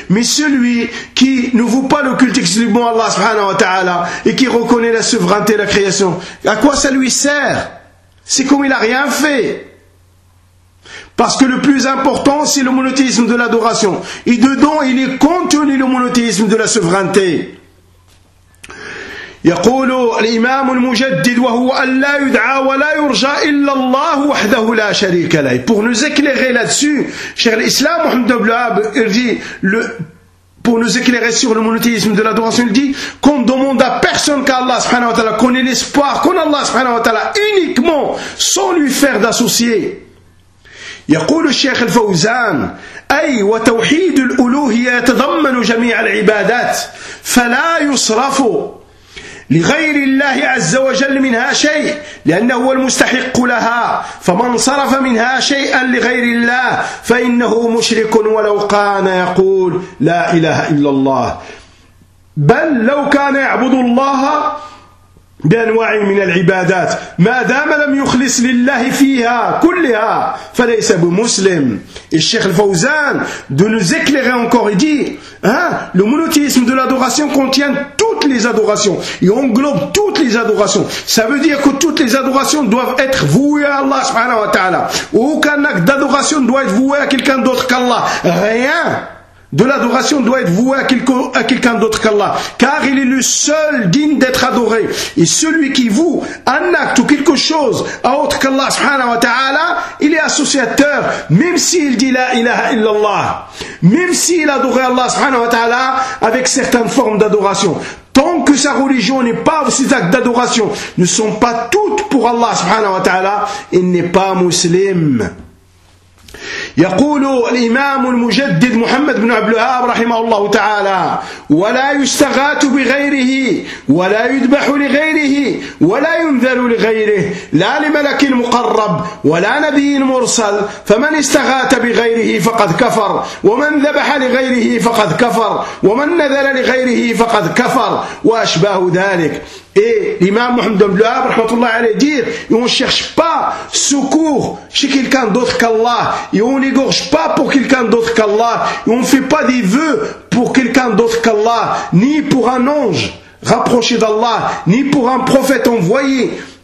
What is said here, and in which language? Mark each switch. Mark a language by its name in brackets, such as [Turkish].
[French] Mais celui qui ne veut pas le culte exclusivement Allah subhanahu wa ta'ala et qui reconnaît la souveraineté de la création, à quoi ça lui sert? C'est comme il n'a rien fait. Parce que le plus important, c'est le monothéisme de l'adoration. Et dedans, il est contenu le monothéisme de la souveraineté. [Arabic] يقول الإمام المجدد وهو أن لا يدعى ولا يرجى إلا الله وحده لا شريك له. [French] Pour nous éclairer là-dessus, cher l'Islam, Mohamed Abdelhab, il dit, pour nous éclairer sur le monothéisme de l'adoration, il dit qu'on ne demande à personne qu'Allah subhanahu wa ta'ala, qu'on ait l'espoir, qu'on Allah subhanahu wa ta'ala uniquement, sans lui faire d'associer. [Arabic] يقول الشيخ الفوزان أي وتوحيد الألوهية يتضمن جميع العبادات فلا يصرف لغير الله عز وجل منها شيء لأنه هو المستحق لها فمن صرف منها شيئا لغير الله فإنه مشرك ولو كان يقول لا إله إلا الله بل لو كان يعبد الله بأنواع من العبادات ما دام لم يخلص لله فيها كلها فليس بمسلم. [French] الشيخ الفوزان de nous éclairer encore, il dit hein, le monothéisme de l'adoration contient toutes les adorations et englobe toutes les adorations. Ça veut dire que toutes les adorations doivent être vouées à Allah subhanahu wa ta'ala. Aucun acte d'adoration doit être voué à quelqu'un d'autre qu'Allah. Rien de l'adoration doit être voué à quelqu'un d'autre qu'Allah, car il est le seul digne d'être adoré. Et celui qui voue un acte ou quelque chose à autre qu'Allah subhanahu wa ta'ala, il est associateur, même s'il dit la ilaha illallah, même s'il adore Allah subhanahu wa ta'ala avec certaines formes d'adoration. Tant que sa religion n'est pas, ses actes d'adoration ne sont pas toutes pour Allah subhanahu wa ta'ala, il n'est pas musulman. [Arabic] يقول الإمام المجدد محمد بن عبد الوهاب رحمه الله تعالى ولا يستغاث بغيره ولا يذبح لغيره ولا ينذر لغيره لا لملك مقرب ولا نبي مرسل فمن استغاث بغيره فقد كفر ومن ذبح لغيره فقد كفر ومن نذر لغيره فقد كفر وأشباه ذلك. [French] Et l'imam Mohamed Abdel Wahhab, rahmatullah alayhi, dit, on ne cherche pas secours chez quelqu'un d'autre qu'Allah, et on n'égorge pas pour quelqu'un d'autre qu'Allah, et on ne fait pas des vœux pour quelqu'un d'autre qu'Allah, ni pour un ange rapproché d'Allah, ni pour un prophète envoyé.